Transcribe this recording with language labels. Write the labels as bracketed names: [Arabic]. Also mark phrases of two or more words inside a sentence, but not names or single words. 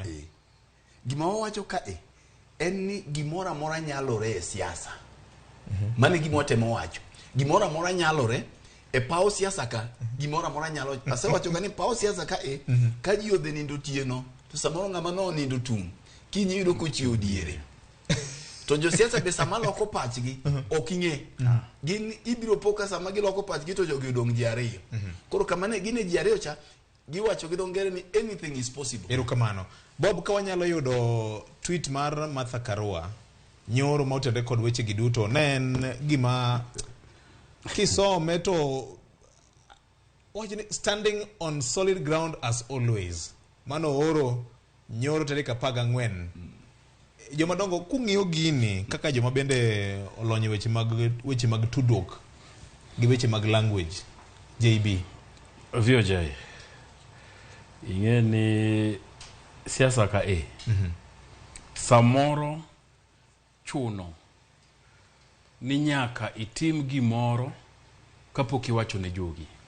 [Luo (Kenya and Tanzania)] gima wawacho ka en ni gimora mora nyalore e siasa mane gima watemo wacho gimora mora nyalore e pao siasa ka gimora mora nyalo asewacho ga ni pao siasa ka ka ji odhe nindo tieno to samoro ng'ama no nindo tung kinyi yudo kochiwo diere to josiasa be sama loko pachgi ok ing'e gin ibiro poka sama giloko pachgi to jogi odong' ji ariyo koro kamane gine ji ariyo cha giwacho gi dho ngere ni [English] anything is possible. [Luo (Kenya and Tanzania)] Erokamano. Bob, ka wanyalo yudo tweet mar Martha Karua nyoro ma otende kod weche gi duto, ne en gima kisome to [English] standing on solid ground as always. [Luo (Kenya and Tanzania)] Mano oro nyoro tarik 14. Joma dongo kung'iyo gini kaka joma bende olonyo weche mag tudruok gi weche mag language. JB VOJ ing'e ni siasa ka samoro chuno ni nyaka itim gimoro kapok iwacho ne jogi.